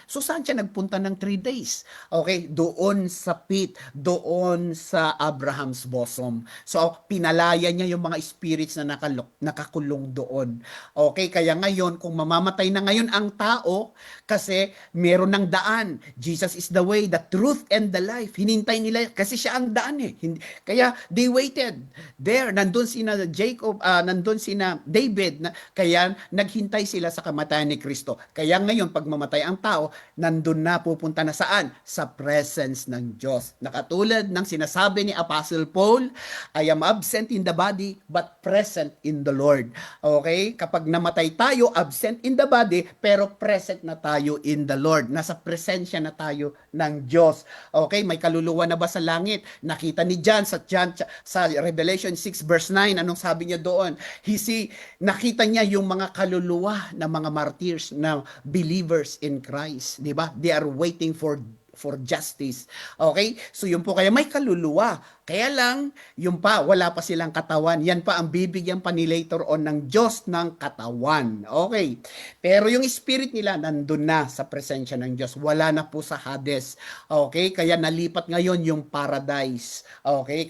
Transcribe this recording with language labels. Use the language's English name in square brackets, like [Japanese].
[Filipino] So, saan siya nagpunta ng 3 days? Okay, doon sa pit, doon sa Abraham's bosom. So, pinalaya niya yung mga spirits na nakakulong doon. Okay, kaya ngayon, kung mamamatay na ngayon ang tao, kasi meron ng daan. [English] Jesus is the way, the truth, and the life. [Filipino] Hinintay nila, kasi siya ang daan eh. Kaya, [English] they waited. [Filipino] There, nandun sina Jacob, nandun sina David, kaya naghintay sila sa kamatayan ni Kristo. Kaya ngayon, pag mamatay ang tao, nandun na, pupunta na saan? Sa presence ng Diyos. Nakatulad ng sinasabi ni Apostle Paul, [English] I am absent in the body, but present in the Lord. [Filipino] Okay? Kapag namatay tayo, [English] absent in the body, [Filipino] pero present na tayo in the Lord. Nasa presensya na tayo ng Diyos. Okay? May kaluluwa na ba sa langit? Nakita ni John sa Revelation 6 verse 9, anong sabi niya doon? Nakita niya yung mga kaluluwa na mga martyrs na believers in Christ, di ba? [English] They are waiting for justice. [Filipino] Okay? So yun po, kaya may kaluluwa. Kaya lang, yun pa, wala pa silang katawan. Yan pa ang bibigyan pa ni later on ng Diyos ng katawan. Okay. Pero yung spirit nila, nandun na sa presensya ng Diyos. Wala na po sa Hades. Okay. Kaya nalipat ngayon yung paradise. Okay.